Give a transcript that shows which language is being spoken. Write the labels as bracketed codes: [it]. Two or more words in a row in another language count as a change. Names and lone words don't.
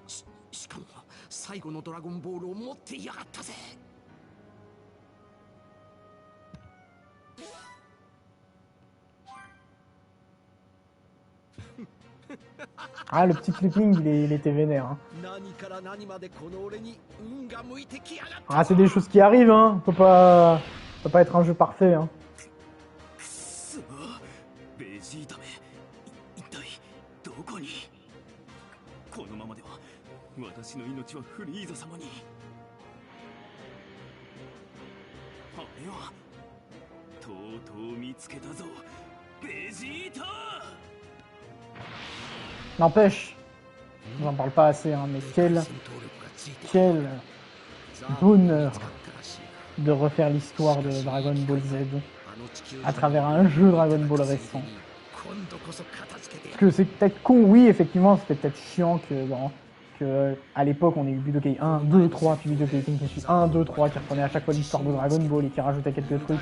[fr] Ah, le petit clipping, il était vénère. Hein. Ah, c'est des choses qui arrivent, hein. Ça peut pas être un jeu parfait, hein. [ja] 私の命はフリーザ様に。あれはとうとう見つけたぞ、ベジータ。 [fr] N'empêche, on n'en parle pas assez, hein, mais quel bonheur de refaire l'histoire de Dragon Ball Z à travers un jeu Dragon Ball récent. Parce que c'est peut-être con, oui, effectivement, c'était peut-être chiant que à l'époque on ait eu Budokai 1, 2, 3, puis Budokai Tenkaichi 1, 2, 3 qui reprenait à chaque fois l'histoire de Dragon Ball et qui rajoutait quelques trucs.